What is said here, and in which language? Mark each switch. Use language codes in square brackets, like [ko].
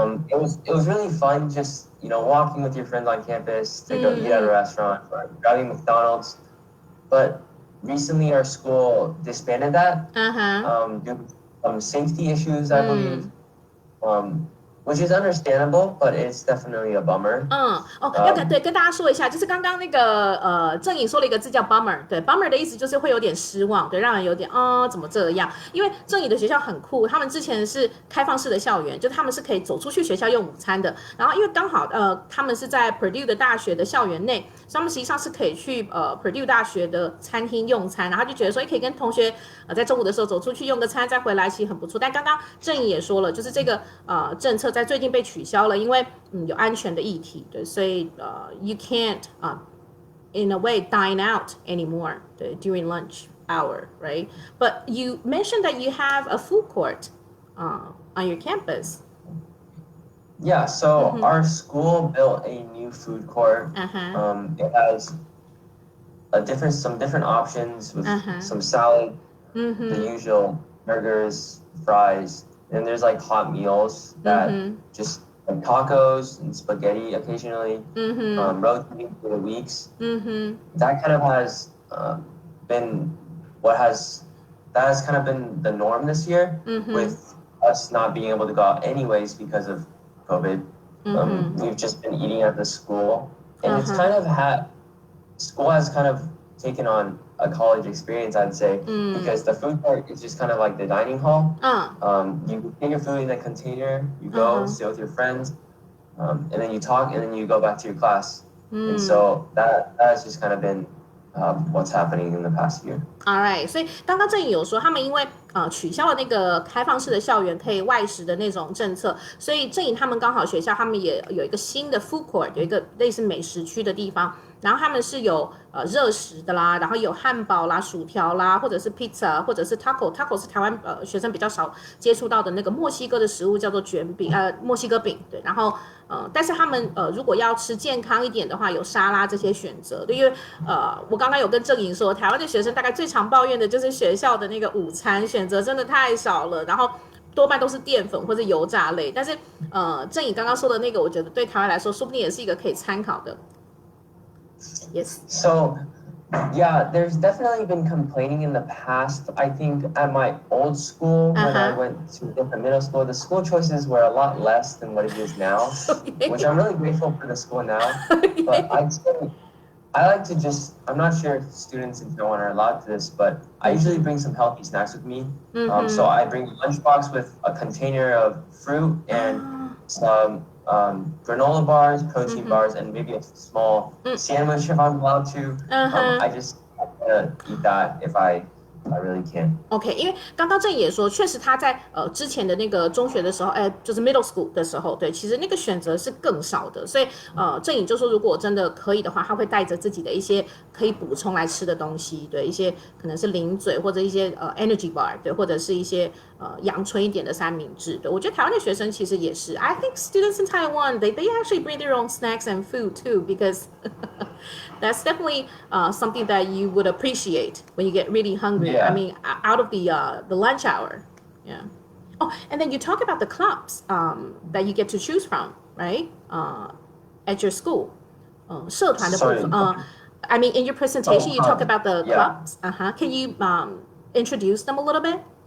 [en] It was really fun just walking with your friends on campus to go eat at a restaurant or grabbing McDonald's. But recently our school disbanded that Uh-huh. due to some safety issues, I believe. Um, which is understandable, but it's definitely a bummer. [zh] 跟大家说一下，就是刚刚那个郑颖说了一个字叫 bummer，对 bummer 的意思就是会有点失望，对，让人有点怎么这样？因为郑颖的学校很酷，他们之前是开放式的校园，就他们是可以走出去学校用午餐的。然后因为刚好他们是在 Purdue 的大学的校园内，所以他们实际上是可以去Purdue 大学的餐厅用餐，然后就觉得说可以跟同学在中午的时候走出去用个餐再回来，其实很不错。但刚刚郑颖也说了，就是这个政策在最近被取消了，因为有安全的议题，对，所以 [en] you can't in a way dine out anymore during lunch hour, right? But you mentioned that you have a food court on your campus. Yeah, so our school built a new food court. It has some different options with some salad, the usual burgers, fries, and there's like hot meals that just like tacos and spaghetti occasionally, rotating through the weeks. That kind of has been what has that has kind of been the norm this year with us not being able to go out anyways because of COVID. We've just been eating at the school, and it's kind of school has kind of taken on a college experience, I'd say, because the food court is just kind of like the dining hall. You get your food in a container, you go sit with your friends, and then you talk, and then you go back to your class. And so that has just kind of been what's happening in the past year. [zh] All right， 所以刚刚郑颖有说，他们因为取消了那个开放式的校园可以外食的那种政策，所以郑颖他们刚好学校他们也有一个新的 food court， 有一个类似美食区的地方，然后他们是有热食的啦，然后有汉堡啦、薯条啦，或者是 pizza， 或者是 taco 是台湾学生比较少接触到的那个墨西哥的食物，叫做卷饼墨西哥饼，对，然后但是他们如果要吃健康一点的话，有沙拉这些选择，对，因为我刚刚有跟郑颖说，台湾的学生大概最常抱怨的就是学校的那个午餐选择真的太少了，然后多半都是淀粉或者油炸类。但是郑颖刚刚说的那个，我觉得对台湾来说，说不定也是一个可以参考的。 [en] Yes. So, yeah, there's definitely been complaining in the past. I think at my old school, when I went to different middle school, the school choices were a lot less than what it is now, which I'm really grateful for the school now. But I'd say I like to I'm not sure if students in Taiwan are allowed to this, but I usually bring some healthy snacks with me. So I bring a lunchbox with a container of fruit and some granola bars, protein bars, and maybe a small sandwich if I'm allowed to. I just eat that if I really can. [zh] OK， 因为刚刚郑也说，确实他在之前的那个中学的时候，就是 middle school 的时候，对，其实那个选择是更少的，所以郑颖就说，如果真的可以的话，他会带着自己的一些可以补充来吃的东西，对，一些可能是零嘴或者一些energy bar，对，或者是一些阳春一点的三明治，对，我觉得台湾的学生其实也是 [en] I think students in Taiwan they actually bring their own snacks and food too because that's definitely something that you would appreciate when you get really hungry. Yeah. I mean, out of the lunch hour. Yeah. Oh, and then you talk about the clubs that you get to choose from, right? At your school. [zh] 社团的部分。 [en] I mean, in your presentation, you talk about the clubs. Can you introduce them a little bit?